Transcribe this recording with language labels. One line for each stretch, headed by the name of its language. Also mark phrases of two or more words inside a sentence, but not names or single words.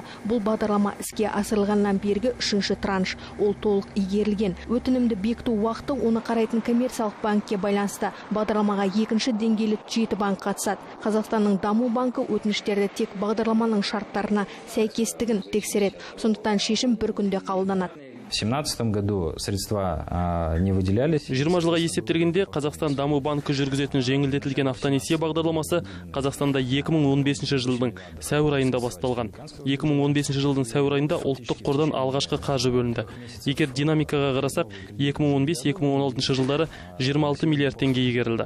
Kazakh: Бұл бағдарлама іске асырылғаннан бергі 3-ші транш. Ол толық игерілген. Өтінімді бекіту уақыты оны қарайтын коммерциялық банкке байланысты. Бағдарламаға 2-ші деңгейлі 7 банк қатысады. Қазақстанның даму банкі өтініштерді тек бағдарламаның шарттарына сәйкестігін тексереді. Сондықтан шешім бір күнде қабылданады.
Russian: В 2017 году средства не выделялись.
Kazakh: 20 жылға есептергенде Қазақстан даму банкі жүргізетін жеңілдетілген автонесие бағдарламасы Қазақстанда 2015 жылдың сәуір айында басталған. 2015 жылдың сәуір айында ұлттық қордан алғашқы қаржы бөлінді. Егер динамикаға қарасақ, 2015-2016 жылдары 26 миллиард теңге игерілді.